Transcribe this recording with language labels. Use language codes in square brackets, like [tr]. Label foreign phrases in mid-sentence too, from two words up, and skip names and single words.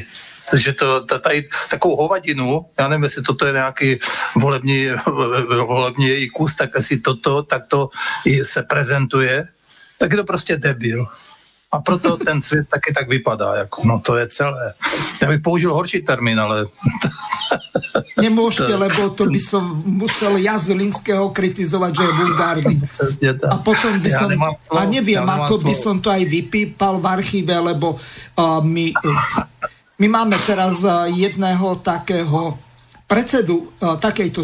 [cs] Takže tady takovou hovadinu, já nevím, jestli toto je nějaký volební její kus, tak jestli toto takto se prezentuje, tak je to prostě debil. A proto ten svět taky tak vypadá. Jako, no to je celé. Já bych použil horší termín, ale... [sk] Nemôžete, lebo to by som musel ja Zelinského kritizovať, že je vulgárny. A potom by som... A neviem, ako by som to aj vypípal v archíve, lebo my máme teraz jedného takého predsedu takejto